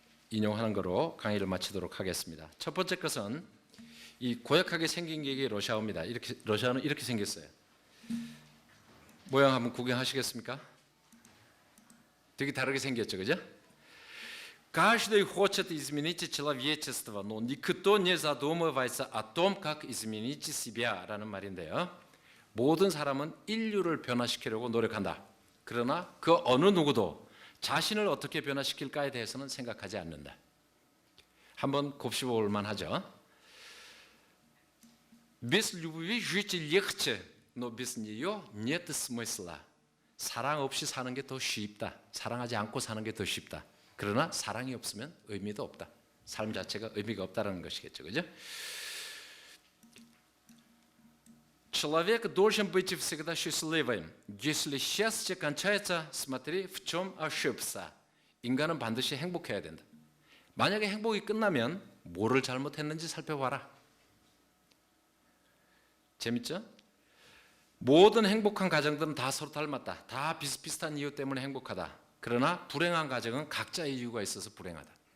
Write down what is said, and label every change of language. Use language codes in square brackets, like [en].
[ko] 인용하는 거로 강의를 마치도록 하겠습니다. 첫 번째 것은 이 고약하게 생긴 게 러시아어입니다. 러시아는 이렇게 생겼어요. 모양 한번 구경하시겠습니까? 되게 다르게 생겼죠, 그죠? [ru] Каждый хочет изменить человечество, но никто не задумывается о том, как изменить себя [ko] 라는 말인데요. 모든 사람은 인류를 변화시키려고 노력한다. 그러나 그 어느 누구도 자신을 어떻게 변화시킬까에 대해서는 생각하지 않는다. 한번 곱씹어 볼 만하죠. [ru] Без любви жить легче, но без нее нет смысла. [ko] 사랑 없이 사는 게 더 쉽다. 사랑하지 않고 사는 게 더 쉽다. 그러나 사랑이 없으면 의미도 없다. 삶 자체가 의미가 없다는 것이겠죠, 그죠? [ru] Человек должен быть всегда счастливым. Если счастье кончается, смотри, в чем ошибся. [ko] 인간은 반드시 행복해야 된다. 만약에 행복이 끝나면 뭐를 잘못했는지 살펴봐라. 재밌죠? 모든 행복한 가정들은 다 서로 닮았다. 다 비슷비슷한 이유 때문에 행복하다. 그러나 불행한 가정은 각자의 이유가 있어서 불행하다.